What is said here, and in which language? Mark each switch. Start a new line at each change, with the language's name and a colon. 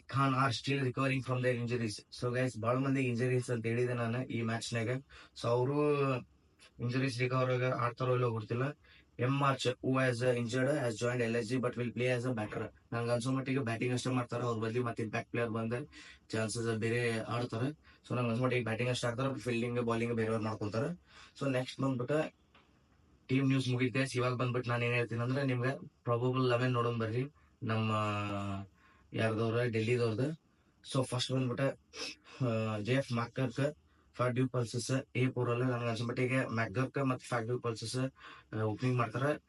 Kannada: Khan
English: Are still recovering from their injuries.
Kannada: So guys ಬಹಳ ಮಂದಿ injuries ಅಂತ ಹೇಳಿದೆ ನಾನು ಈ ಮ್ಯಾಚ್ ನಾಗ. ಸೊ ಅವರು ಇಂಜರೀಸ್ ರಿಕವರ್ ಆಡ್ತಾರೋ ಇಲ್ಲೋ ಗೊತ್ತಿಲ್ಲ.
English: March, who has injured, has joined LSG but will play as a batter.
Kannada: ನಂಗೆ ಅನ್ಸೋ ಮಟ್ಟಿಗೆ ಬ್ಯಾಟಿಂಗ್ ಅಷ್ಟೇ ಮಾಡ್ತಾರೆ. ಅವ್ರ ಬದಲಿ ಮತ್ತೆ ಇಂಪ್ಯಾಕ್ಟ್ ಪ್ಲೇಯರ್ ಬಂದ ಚಾನ್ಸಸ್ ಬೇರೆ ಆಡ್ತಾರೆ. ಸೊ ನಂಗೆ ಅನ್ಸೋ ಮಟ್ಟಿಗೆ ಬ್ಯಾಟಿಂಗ್ ಅಷ್ಟೇ ಆಡ್ತಾರೆ, ಫೀಲ್ಡಿಂಗ್ ಬಾಲಿಂಗ್ ಬೇರೆಯವ್ರು ಮಾಡ್ಕೊಳ್ತಾರೆ. ಸೊ ನೆಕ್ಸ್ಟ್ ಬಂದ್ಬಿಟ್ಟು ಟೀಮ್ ನ್ಯೂಸ್ ಮುಗಿತೆ. ಇವಾಗ ಬಂದ್ಬಿಟ್ಟು ನಾನು ಏನ್ ಹೇಳ್ತೀನಿ ಅಂದ್ರೆ, ನಿಮ್ಗೆ ಪ್ರಾಬಬಲ್ 11 ನೋಡೋಣ ಬರ್ರಿ. ನಮ್ಮ ಯಾರ್ದವ್ರ ಡೆಲ್ಲಿದವ್ರದ್ದು. ಸೊ ಫಸ್ಟ್ ಬಂದ್ಬಿಟ್ಟು JF ಮ್ಯಾಕರ್ಕ್ for due pulses A4 ಅಲ್ಲಿ ನನಗೆ ಅನ್ಸಮಟ್ಟಿಗೆ ಮ್ಯಾಕರ್ಕ್ ಮತ್ತೆ ಫಾರ್ ಡ್ಯೂ ಪಲ್ಸಸ್ ಓಪನಿಂಗ್ ಮಾಡ್ತಾರ.